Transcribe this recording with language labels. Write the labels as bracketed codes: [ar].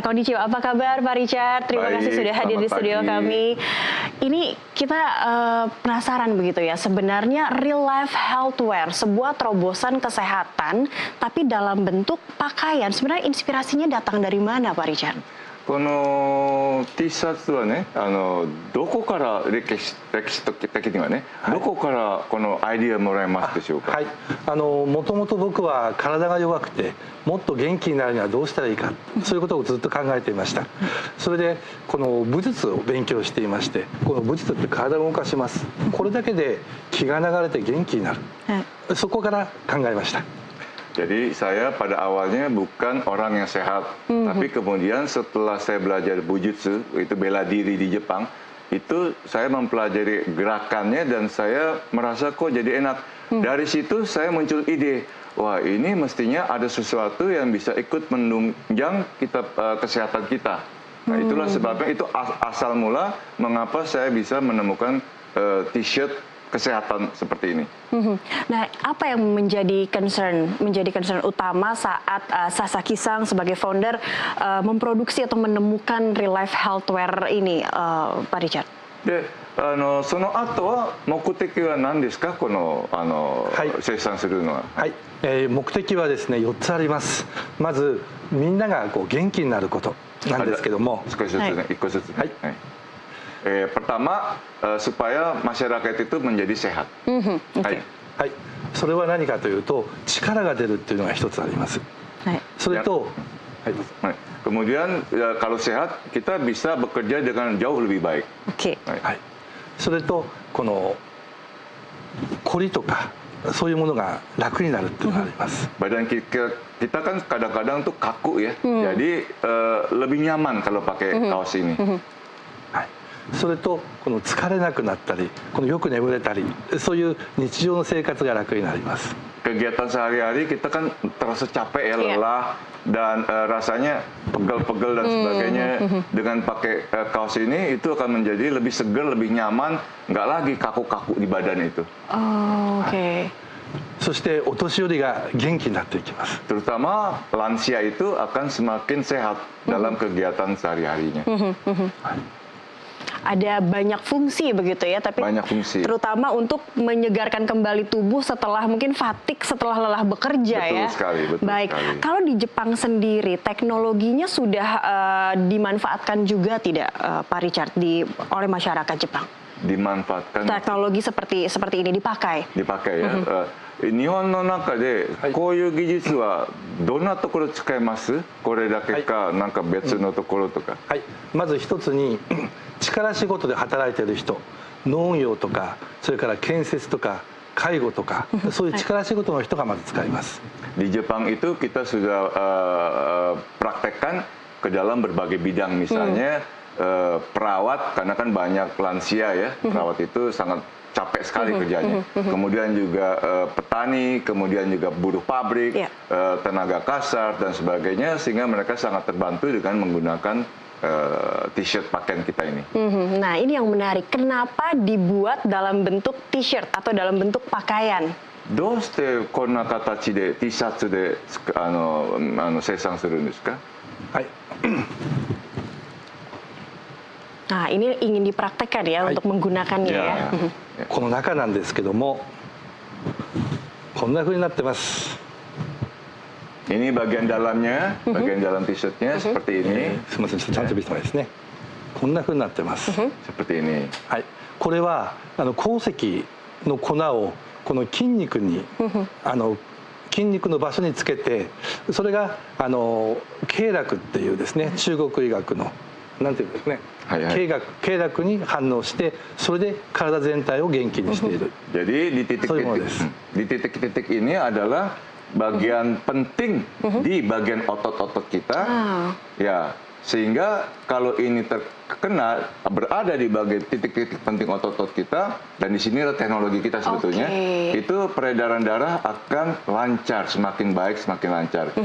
[id] Konnichiwa, apa kabar Pak Richard? Terima kasih sudah hadir di studio kami. Ini kita penasaran begitu ya, sebenarnya Relife Healthwear, sebuah terobosan kesehatan, tapi dalam bentuk pakaian. Sebenarnya inspirasinya datang dari mana, Pak Richard? [ja] この T シャツはね、どこから歴史的にはね、どこからこのアイディアもらえますでしょうか。はい、もともと僕は体が弱くてもっと元気になるにはどうしたらいいか、そういうことをずっと考えていました。それでこの武術を勉強していまして、この武術って体を動かします。これだけで気が流れて元気になる、そこから考えました。 [id] Jadi saya pada awalnya bukan orang yang sehat, tapi kemudian setelah saya belajar bujutsu, itu bela diri di Jepang, itu saya mempelajari gerakannya dan saya merasa kok jadi enak. Dari situ saya muncul ide, wah ini mestinya ada sesuatu yang bisa ikut menunjang kita kesehatan kita. Nah itulah sebabnya itu asal mula mengapa saya bisa menemukan t-shirt kesehatan seperti ini. Nah, apa yang menjadi concern utama saat Sasaki-san sebagai founder memproduksi atau menemukan Relife Healthwear ini, Pak Richard? [ja] で、その後は目的は何ですか、この生産するのは。はい、目的はですね4つあります。まずみんながこう元気になることなんですけども、少しずつね、一個ずつね。はい。 [id] pertama supaya masyarakat itu menjadi sehat. [ja] はい、はい、それは何かというと力が出るっていうのが一つあります。はい、それと、 [id] はい、kemudian kalau sehat kita bisa bekerja dengan jauh lebih baik. Oke. [ja] はい、それとこの凝りとかそういうものが楽になるっていうのがあります。 [id] Badan kita kan kadang-kadang tuh kaku ya, jadi lebih nyaman kalau pakai kaos ini. [ja] それとこの疲れなくなったり、このよく眠れたり、そういう日常の生活が楽になります。 [id] Kegiatan sehari-hari kita kan terasa capek ya, lelah dan rasanya pegel-pegel dan sebagainya. Dengan pakai kaos ini itu akan menjadi lebih segar, lebih nyaman, nggak lagi kaku-kaku di badan itu. Oke. [ja] そしてお年寄りが元気になっていきます。 [id] Terutama lansia itu akan semakin sehat dalam kegiatan sehari-harinya. Ada banyak fungsi begitu ya, tapi terutama untuk menyegarkan kembali tubuh setelah mungkin fatigue, setelah lelah bekerja. Betul sekali, betul baik sekali. Kalau di Jepang sendiri teknologinya sudah dimanfaatkan juga tidak, Pak Richard, oleh masyarakat Jepang? Dimanfaatkan, teknologi seperti ini dipakai ya. [ja] 日本の中でこういう技術はどんなところ使えます？これだけか、なんか別のところとか。はい、まず一つに力仕事で働いている人、農業とかそれから建設とか介護とかそういう力仕事の人がまず使います。 [id] Di Jepang itu kita sudah praktekkan ke dalam berbagai bidang, misalnya perawat, karena kan banyak lansia ya, perawat itu sangat capek sekali kerjanya. Kemudian juga petani, kemudian juga buruh pabrik, tenaga kasar dan sebagainya, sehingga mereka sangat terbantu dengan menggunakan t-shirt pakaian kita ini. Nah, ini yang menarik. Kenapa dibuat dalam bentuk t-shirt atau dalam bentuk pakaian? [ja] どうしてこんな形で T シャツで生産するんですか？はい。 [id] Nah, ini ingin dipraktekkan ya untuk menggunakannya ya. [ja] この中なんですけども、こんな風になってます。 [id] Ini bagian dalamnya, bagian dalam t-shirtnya seperti ini. [ja] すみません、ちょっとちゃんと見せてもらいますね。こんな風になってます。 [id] Seperti ini. [ja] はい、これは鉱石の粉をこの筋肉に筋肉の場所につけて、それが経絡っていうですね、中国医学のなんていうんですかね、はいはい、経絡に反応して、それで体全体を元気にしている。 [id] Jadi di titik-titik ini adalah bagian penting di bagian otot-otot kita, ya, sehingga kalau ini terkena berada di bagian titik-titik penting otot-otot kita, dan di sini ada teknologi kita sebetulnya, itu peredaran darah akan lancar, semakin baik, semakin lancar.